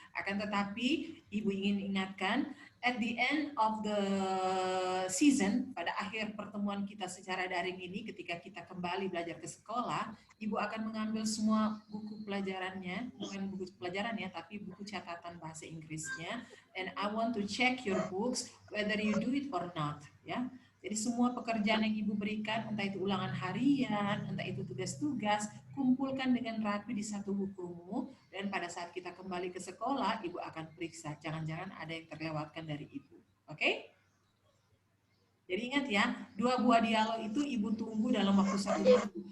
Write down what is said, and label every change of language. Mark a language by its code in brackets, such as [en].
[id] Akan tetapi Ibu ingin ingatkan, [en] at the end of the season, [id] pada akhir pertemuan kita secara daring ini, ketika kita kembali belajar ke sekolah, Ibu akan mengambil semua buku pelajarannya, bukan buku pelajaran ya, tapi buku catatan bahasa Inggrisnya. [en] And I want to check your books whether you do it or not. [id] Ya. Jadi semua pekerjaan yang Ibu berikan, entah itu ulangan harian, entah itu tugas-tugas, kumpulkan dengan rapi di satu bukumu, dan pada saat kita kembali ke sekolah, Ibu akan periksa. Jangan-jangan ada yang terlewatkan dari Ibu. Oke? Jadi ingat ya, 2 buah dialog itu Ibu tunggu dalam waktu 1 minggu.